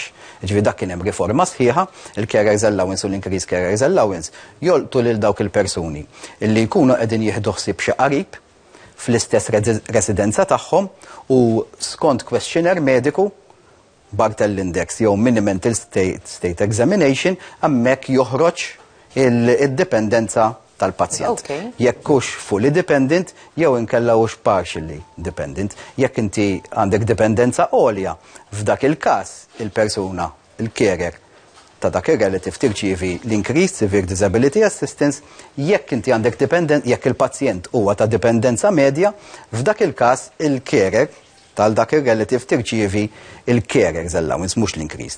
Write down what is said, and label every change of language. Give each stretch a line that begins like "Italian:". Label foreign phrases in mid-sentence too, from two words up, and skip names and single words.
Maltese: Ġifieri dak kien hemm riforma sħiħa, il-
English: carers allowance
Maltese: u l-
English: increase carers allowance
Maltese: jolqtu lil dawk il-persuni illi jkunu qegħdin jieħdu ħsieb xi qarib fl-istess residenza tagħhom u skont questionnaire mediku Bartel Index jew Mini-Mental State Examination hemmhekk joħroġ id-dipendenza tal-pazjent. Jekk hux
English: fully dependent
Maltese: jew inkella hux
English: partially dependent,
Maltese: jekk inti għandek dipendenza għolja, f'dak il-każ il-persuna, il-carer ta' dak ir-relative tirċievi l-Increased Severe Disability Assistance, jekk inti għandek dependent, jekk il-pazjent huwa ta' dipendenza medja, f'dak il-każ il-carer tal dak ir-relative tirċievi il-
English: carers allowance
Maltese: mhux l-increased.